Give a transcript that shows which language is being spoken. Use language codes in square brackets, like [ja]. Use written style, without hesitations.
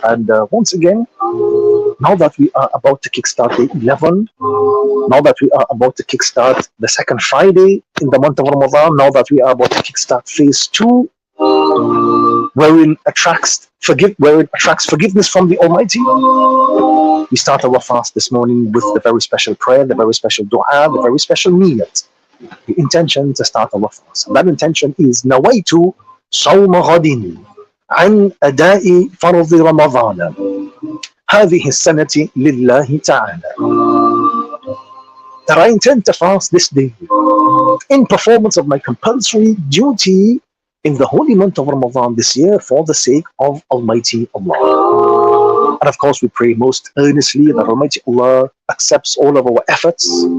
[en] And once again, now that we are about to kickstart day 11, now that we are about to kickstart the second Friday in the month of Ramadan, now that we are about to kickstart phase 2, wherein it attracts forgiveness from the Almighty, we start our fast this morning with the very special prayer, the very special dua, the very special niyat, the intention to start our fast. And that intention is [ar] nawaitu sawma ghadin عن أداء فرض رمضان هذه السنة لله تعالى. [en] That I intend to fast this day in performance of my compulsory duty in the holy month of Ramadan this year for the sake of Almighty Allah. And of course, we pray most earnestly that Almighty Allah accepts all of our efforts.